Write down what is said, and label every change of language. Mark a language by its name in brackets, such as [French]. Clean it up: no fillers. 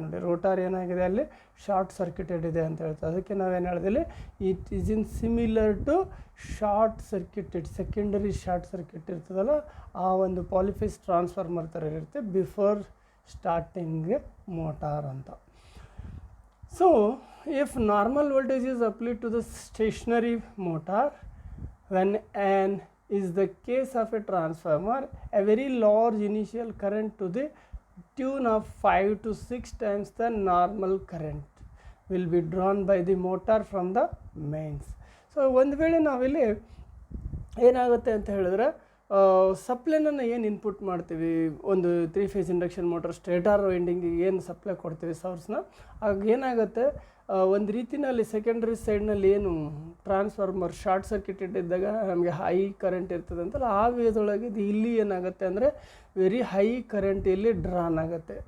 [Kannada] ನೋಡಿ ರೋಟಾರ್ ಏನಾಗಿದೆ, ಅಲ್ಲಿ ಶಾರ್ಟ್ ಸರ್ಕ್ಯೂಟೆಡ್ ಇದೆ ಅಂತ ಹೇಳ್ತೀವಿ. ಅದಕ್ಕೆ ನಾವೇನು ಹೇಳಿದಲ್ಲಿ [English] it is in similar to short circuited, [Kannada] secondary short circuit ಇರ್ತದಲ್ಲ ಆ ಒಂದು ಪಾಲಿಫೇಸ್ ಟ್ರಾನ್ಸ್ಫಾರ್ಮರ್ ಥರ ಇರುತ್ತೆ ಬಿಫೋರ್ ಸ್ಟಾರ್ಟಿಂಗ್ ಮೋಟಾರ್ ಅಂತ. [English] So if normal voltage is applied to the stationary motor when an is the case of a transformer, a very large initial current to the tune of 5 to 6 times the normal current will be drawn by the motor from the mains. [Kannada] So ಒಂದು ವೇಳೆ ನಾವಿಲ್ಲಿ ಏನಾಗುತ್ತೆ ಅಂತ ಹೇಳಿದ್ರೆ ಸಪ್ಲೈನನ್ನು ಏನು input ಮಾಡ್ತೀವಿ, ಒಂದು three-face induction motor stator ವೈಂಡಿಂಗಿಗೆ ಏನು ಸಪ್ಲೈ ಕೊಡ್ತೀವಿ ಸೋರ್ಸ್ನ, ಆಗ ಏನಾಗುತ್ತೆ ಒಂದು ರೀತಿಯಲ್ಲಿ ಸೆಕೆಂಡ್ರಿ ಸೈಡ್ನಲ್ಲಿ ಏನು ಟ್ರಾನ್ಸ್ಫಾರ್ಮರ್ ಶಾರ್ಟ್ ಸರ್ಕ್ಯೂಟೆಡ್ ಇದ್ದಾಗ ನಮಗೆ ಹೈ ಕರೆಂಟ್ ಇರ್ತದೆ ಅಂತಲ್ಲ, ಆ ವೇದೊಳಗೆ ಇದು ಇಲ್ಲಿ ಏನಾಗುತ್ತೆ ಅಂದರೆ ವೆರಿ ಹೈ ಕರೆಂಟ್ ಇಲ್ಲಿ ಡ್ರಾನ್ ಆಗುತ್ತೆ.